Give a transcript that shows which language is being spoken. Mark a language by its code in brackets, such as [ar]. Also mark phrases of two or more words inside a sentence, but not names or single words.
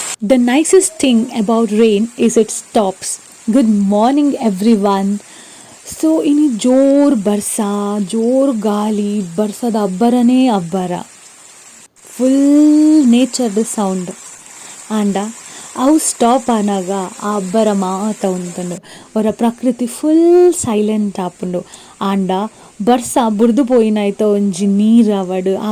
[en] The nicest thing about rain is it stops. Good morning everyone. [tcy] So ini ಜೋರ್ ಬರ್ಸ ಜೋರ್ ಗಾಳಿ ಬರ್ಸದ ಅಬ್ಬರನೇ ಅಬ್ಬರ ಫುಲ್ ನೇಚರ್ದ ಸೌಂಡ್ ಆಂಡ ಅವು ಸ್ಟಾಪ್ ಆನಾಗ ಆ ಅಬ್ಬರ ಮಾತ ಉಂಟುಂಡು ಅವರ ಪ್ರಕೃತಿ [en] full silent [tcy] ಆಪುಂಡು ಆಂಡ ಬರ್ಸ ಬುಡ್ದು ಪೋಯಿನಾಯ್ತ ಒಂಜಿ ನೀರು ಆವಡು ಆ